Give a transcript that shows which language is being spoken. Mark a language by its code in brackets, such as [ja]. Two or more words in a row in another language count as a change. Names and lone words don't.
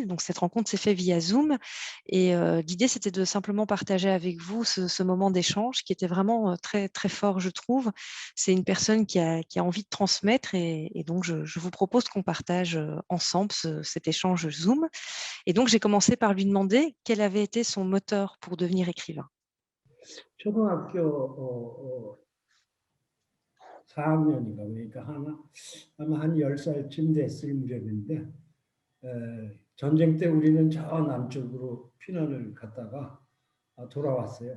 [fr] Donc, cette rencontre s'est faite via Zoom et l'idée, c'était de simplement partager avec vous ce moment d'échange qui était vraiment très, très fort, je trouve. C'est une personne qui a envie de transmettre et donc je vous propose qu'on partage ensemble cet échange Zoom. Et donc, j'ai commencé par lui demander quel avait été son moteur pour devenir écrivain. [ko] 초등학교 4학년인가 그러니까 아마 한 10살쯤 됐을 무렵인데 전쟁 때 우리는 저 남쪽으로 피난을 갔다가 돌아왔어요.